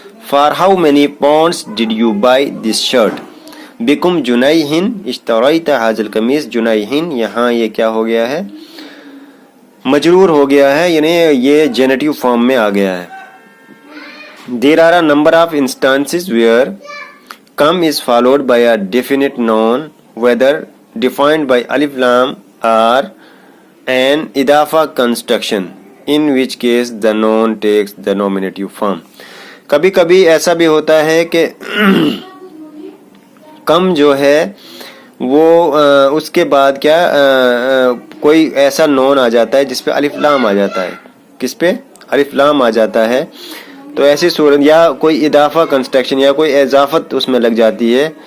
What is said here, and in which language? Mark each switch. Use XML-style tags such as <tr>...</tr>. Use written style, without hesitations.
<en>For how many pounds did you buy this shirt?</en> <ar>بکم جنیہن اشتریت ھذا القمیص.</ar> <ur>جنیہن یہاں یہ کیا ہو گیا ہے، مجرور ہو گیا ہے، یعنی یہ جینیٹیو فارم میں آ گیا ہے.</ur> <en>There are a number of instances where come is followed by a definite noun, whether defined by alif lam or an idafa construction, in which case the noun takes the nominative form.</en> <ur>کبھی کبھی ایسا بھی ہوتا ہے کہ کم جو ہے وہ اس کے بعد کیا کوئی ایسا نون آ جاتا ہے جس پہ الف لام آ جاتا ہے. کس پہ الف لام آ جاتا ہے، تو ایسی صورت یا کوئی اضافہ کنسٹرکشن یا کوئی اضافت اس میں لگ جاتی ہے.</ur>